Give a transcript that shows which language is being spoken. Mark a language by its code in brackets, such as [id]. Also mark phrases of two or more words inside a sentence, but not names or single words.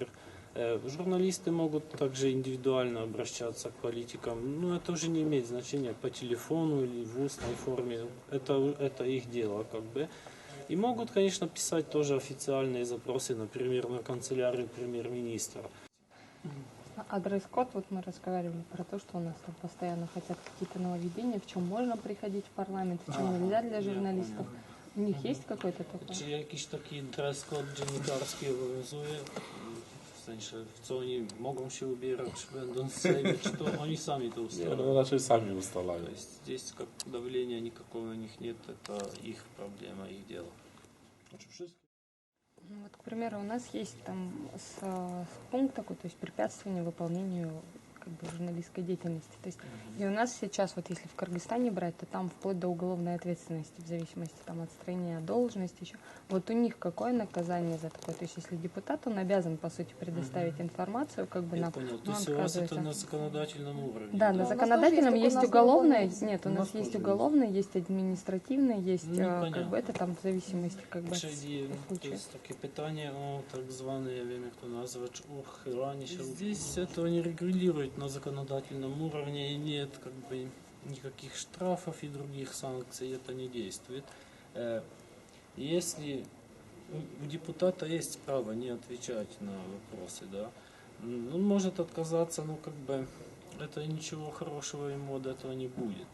[ru] Журналисты могут также индивидуально обращаться к политикам, но это уже не имеет значения по телефону или в устной форме, это их дело И могут, конечно, писать тоже официальные запросы, например, на канцелярию премьер-министра. А дресс-код, мы разговаривали про то, что у нас там постоянно хотят какие-то нововведения, в чем можно приходить в парламент, в чем нельзя для журналистов. У них есть какой-то такой? [pl] Czy jakiś taki dress-code dziennikarski obowiązuje? W sensie, w co oni mogą się ubierać, będąc w Sejmie, czy to oni sami to ustalają? Raczej sami ustalają. [ru] То есть здесь давления никакого на них нет, это их проблема, их дело. К примеру, у нас есть там пункт такой, то есть препятствование выполнению журналистской деятельности. То есть, и у нас сейчас, если в Кыргызстане брать, то там вплоть до уголовной ответственности, в зависимости от отстранения от должности еще. Вот у них какое наказание за такое? То есть, если депутат, он обязан, по сути, предоставить информацию, Я понял. То есть у вас это на законодательном уровне? Да, на законодательном есть уголовное, нет, у нас есть уголовное, есть административное, есть, это там в зависимости, То есть [pl] takie pytania o tak zwane, ja wiem jak to nazwać, uchylanie się. [ru] Здесь этого не регулирует на законодательном уровне, и нет никаких штрафов и других санкций, это не действует. Если у депутата есть право не отвечать на вопросы, да, он может отказаться, это ничего хорошего ему от этого не будет.